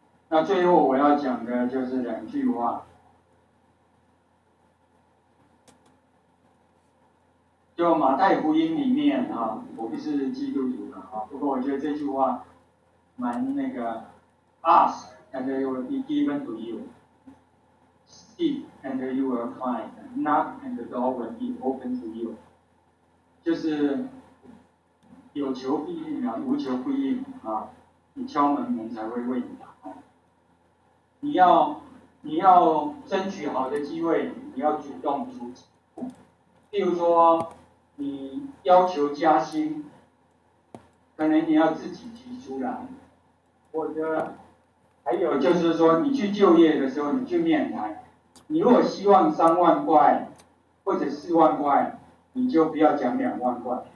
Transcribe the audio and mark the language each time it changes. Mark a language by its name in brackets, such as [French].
[Chinese] 那最后我要讲的就是2句话，就马太福音里面我不是基督徒不过我觉得这句话蛮那个 ， [English] ask and it will be given to you， seek and you will find, knock and the door will be open to you。 [Chinese] 就是有求必应啊，无求不应啊。你敲门，门才会为你打开。你要争取好的机会，你要主动出击。譬如说，你要求加薪，可能你要自己提出来，或者还有就是说，你去就业的时候，你去面谈，你如果希望3万块或者4万块，你就不要讲2万块。